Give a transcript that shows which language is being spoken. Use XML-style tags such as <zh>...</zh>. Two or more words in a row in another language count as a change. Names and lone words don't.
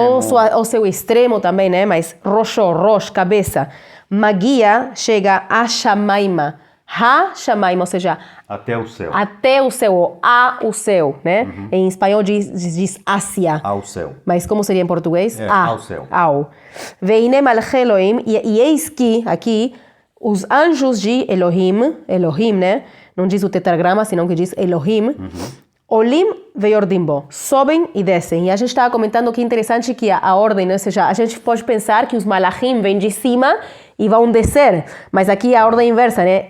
<pt>Ou seu extremo também, né? Mas Rosh, cabeça. Magia chega a Shamaima. Ha-Shamaima, ou seja... Até o céu. Até o céu, ou a o céu, né? Em espanhol diz Ásia. Ao céu. Mas como seria em português? Ao céu. Ao.</pt> <he>והנה מלאכי אלהים,</he> <pt>e eis que aqui os anjos de Elohim, né? Não diz o tetragrama, senão que diz Elohim.</pt> <he>עלים וירדים בו,</he> <pt>sobem e descem. E a gente estava comentando que é interessante que a ordem, né? Ou seja, a gente pode pensar que os malachim vêm de cima e vão descer, mas aqui a ordem inversa, né?</pt>